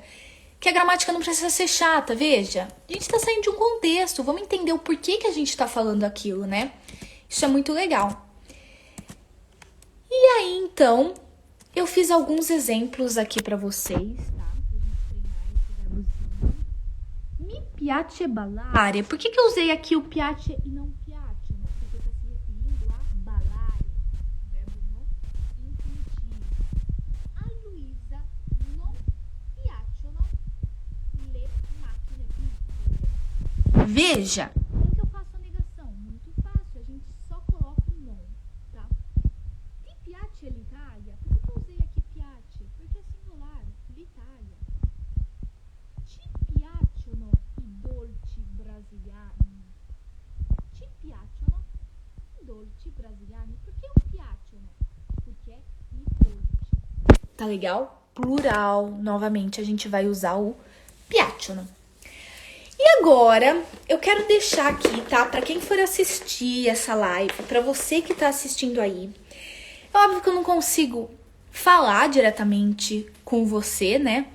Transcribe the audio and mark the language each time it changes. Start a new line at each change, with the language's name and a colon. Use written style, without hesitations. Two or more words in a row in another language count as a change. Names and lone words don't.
Portuguese: Que a gramática não precisa ser chata, veja. A gente tá saindo de um contexto, vamos entender o porquê que a gente tá falando aquilo, né? Isso é muito legal. E aí, então, eu fiz alguns exemplos aqui pra vocês, tá? Pra gente treinar esse verbozinho.
Italian: Mi piace ballare.
Portuguese: Por que eu usei aqui o piace e não piacciono? Porque tá se referindo a ballare, verbo no infinitivo.
Italian: A Luísa non piacciono le macchine piccole.
Portuguese: Veja, como que eu faço a negação? Muito fácil, a gente só coloca o non, tá?
Italian: Ti piace l'Italia?
Portuguese: Por que eu usei aqui piace? Porque é singular, l'Italia.
Italian: Ci piacciono i dolci brasiliani? Ci piacciono i dolci brasiliani?
Portuguese: Por que o piacciono? Porque é
Italian: i dolci.
Portuguese: Tá legal? Plural. Novamente, a gente vai usar o piacciono. E agora, eu quero deixar aqui, tá? Pra quem for assistir essa live, pra você que tá assistindo aí. É óbvio que eu não consigo falar diretamente com você, né?